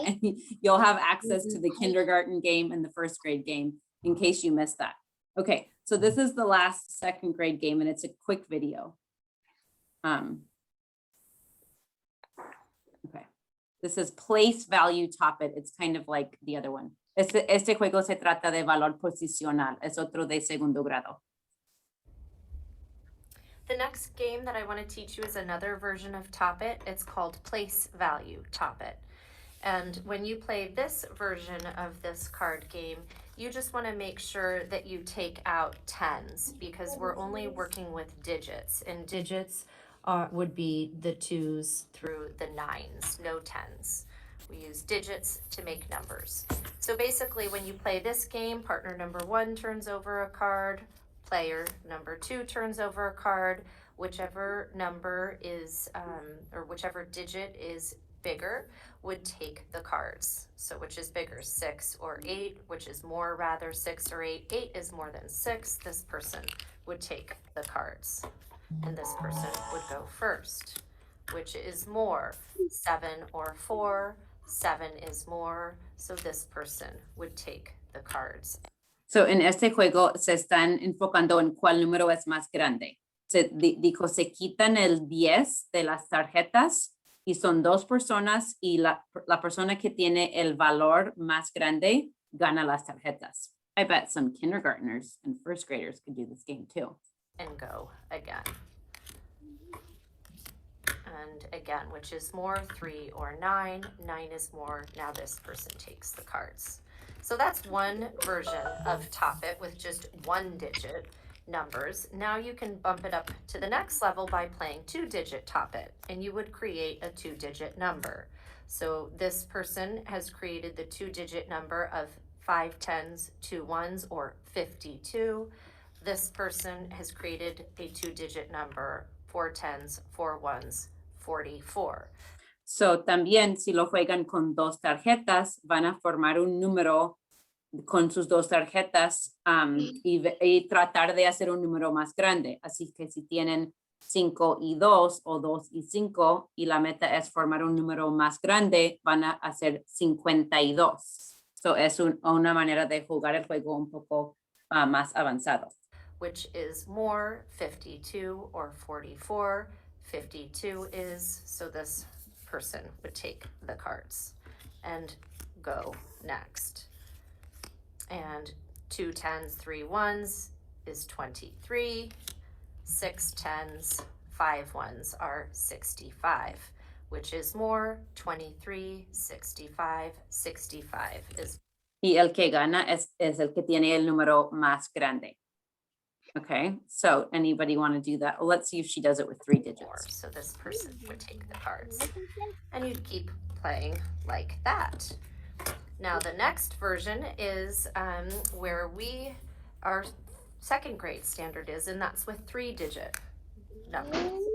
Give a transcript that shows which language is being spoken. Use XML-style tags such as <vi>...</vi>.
<en>And you'll have access to the kindergarten game and the first grade game in case you missed that. Okay, so this is the last second grade game and it's a quick video. Okay, this is place, value, top it. It's kind of like the other one.</en> <es>Este juego se trata de valor posicional. Es otro de segundo grado.</es> <en>The next game that I want to teach you is another version of Top It. It's called Place Value Top It. And when you play this version of this card game, you just want to make sure that you take out tens because we're only working with digits, and digits would be the 2s through the 9s, no 10s. We use digits to make numbers. So basically when you play this game, partner number 1 turns over a card, player number 2 turns over a card. Whichever number is, or whichever digit is bigger would take the cards. So which is bigger, 6 or 8, which is more rather 6 or 8. 8 is more than 6. This person would take the cards. And this person would go first. Which is more, 7 or 4. 7 is more. So this person would take the cards.</en> <es>So en este juego se están enfocando en cuál número es más grande. Dijo, se quitan el 10 de las tarjetas y son 2 personas y la persona que tiene el valor más grande gana las tarjetas.</es> <en>I bet some kindergartners and first graders could do this game too. And go again. And again, which is more, 3 or 9. 9 is more. Now this person takes the cards. So that's one version of Top It with just 1-digit numbers. Now you can bump it up to the next level by playing 2-digit Top It, and you would create a 2-digit number. So this person has created the 2-digit number of 5 10s, 2 1s, or 52. This person has created a 2-digit number, 4 10s, 4 1s, 44.</en> <es>So también si lo juegan con 2 tarjetas, van a formar un número con sus 2 tarjetas y tratar de hacer un número más grande. Así que si tienen 5 y 2 o 2 y 5 y la meta es formar un número más grande, van a hacer 52. So es una manera de jugar el juego un poco más avanzado.</es> <en>Which is more, 52 or 44. 52 is. So this person would take the cards and go next. And 2 10s, 3 1s is 23. 6 10s, 5 1s are 65. Which is more? 23, 65, 65 is.</en> <es>Y el que gana es el que tiene el número más grande.</es> <en>Okay, so anybody want to do that? Well, let's see if she does it with 3 More. digits. So this person would take the cards and you'd keep playing like that. Now the next version is where our second grade standard is, and that's with 3-digit numbers.</en>